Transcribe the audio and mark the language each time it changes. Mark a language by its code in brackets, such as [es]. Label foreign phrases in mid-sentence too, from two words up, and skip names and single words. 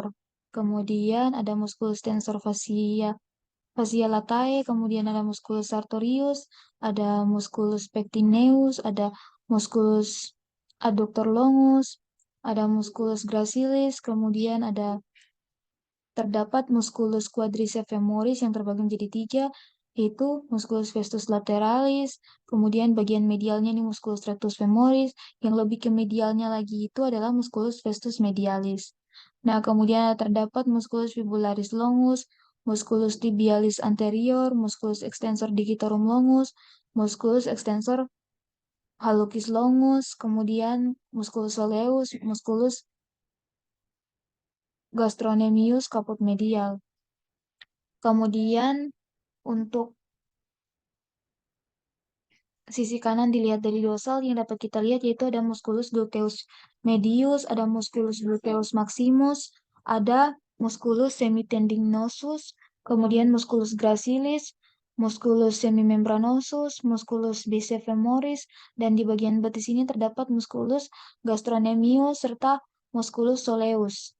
[id] Kemudian ada musculus tensor fascia latae, kemudian ada musculus sartorius, ada musculus pectineus, ada musculus adductor longus, ada musculus gracilis, kemudian terdapat musculus quadriceps femoris yang terbagi menjadi tiga, yaitu musculus vestus lateralis, kemudian bagian medialnya ini musculus rectus femoris, yang lebih ke medialnya lagi itu adalah musculus vestus medialis. Nah, kemudian terdapat musculus fibularis longus, musculus tibialis anterior, musculus extensor digitorum longus, musculus extensor hallucis longus, kemudian musculus soleus, musculus gastrocnemius caput medial. Kemudian untuk sisi kanan dilihat dari dorsal yang dapat kita lihat yaitu ada musculus gluteus medius, ada musculus gluteus maximus, ada musculus semitendinosus, kemudian musculus gracilis, musculus semimembranosus, musculus biceps femoris, dan di bagian betis ini terdapat musculus gastrocnemius serta musculus soleus.